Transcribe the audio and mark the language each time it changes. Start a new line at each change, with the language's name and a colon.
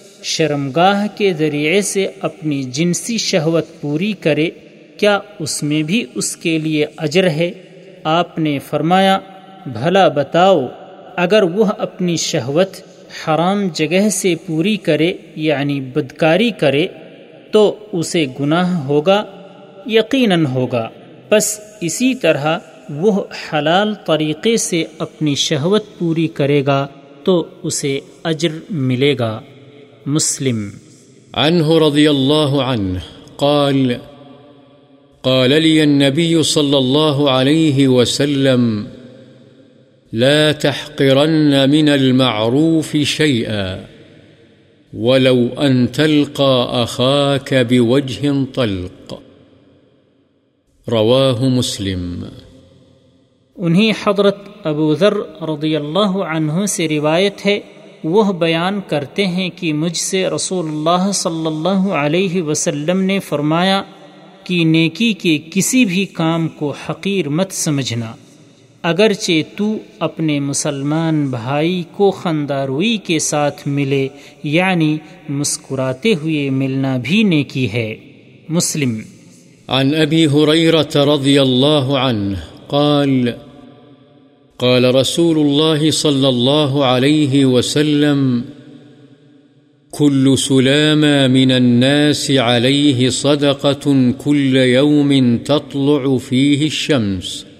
Urdu: شرمگاہ کے ذریعے سے اپنی جنسی شہوت پوری کرے کیا اس میں بھی اس کے لیے اجر ہے؟ آپ نے فرمایا، بھلا بتاؤ، اگر وہ اپنی شہوت حرام جگہ سے پوری کرے یعنی بدکاری کرے تو اسے گناہ ہوگا؟ یقیناً ہوگا، بس اسی طرح وہ حلال طریقے سے اپنی شہوت پوری کرے گا تو اسے اجر ملے گا۔ مسلم۔
Arabic: عنہ رضی اللہ عنہ قال قال لي النبي صلى الله عليه وسلم لا تحقرن من المعروف شيئا ولو أن تلقى أخاك بوجه طلق۔ رواه مسلم۔
Urdu: انہی حضرت ابو ذر رضی اللہ عنہ سے روایت ہے، وہ بیان کرتے ہیں کہ مجھ سے رسول اللہ صلی اللہ علیہ وسلم نے فرمایا کہ نیکی کے کسی بھی کام کو حقیر مت سمجھنا، اگرچہ تو اپنے مسلمان بھائی کو خنداروئی کے ساتھ ملے یعنی مسکراتے ہوئے ملنا بھی نیکی ہے۔ مسلم۔
Arabic: عن ابی ہریرہ رضی اللہ عنہ قال قال رسول الله صلى الله عليه وسلم كل سلامة من الناس عليه صدقة كل يوم تطلع فيه الشمس